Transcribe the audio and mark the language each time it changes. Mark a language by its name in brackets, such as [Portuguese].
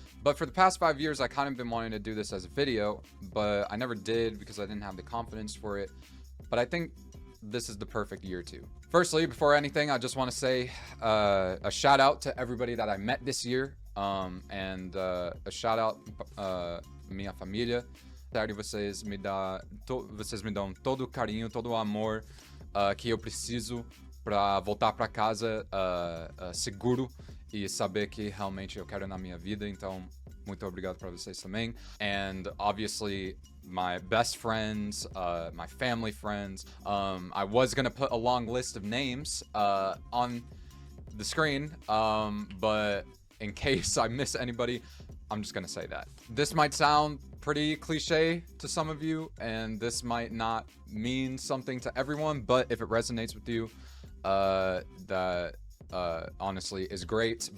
[English] But for the past 5 years, I kind of been wanting to do this as a video, but I never did because I didn't have the confidence for it. But I think this is the perfect year to. Firstly, before anything, I just want to say a shout out to everybody that I met this year, and a shout out [Portuguese] minha família. Sério, vocês me dão todo o carinho, todo o amor que eu preciso para voltar para casa seguro e saber que realmente eu quero na minha vida. Então, muito obrigado para vocês também. [English] And obviously, my best friends, my family friends. I was gonna put a long list of names on the screen, but in case I miss anybody, I'm just gonna say that. This might sound pretty cliche to some of you, and this might not mean something to everyone, but if it resonates with you, that honestly is great.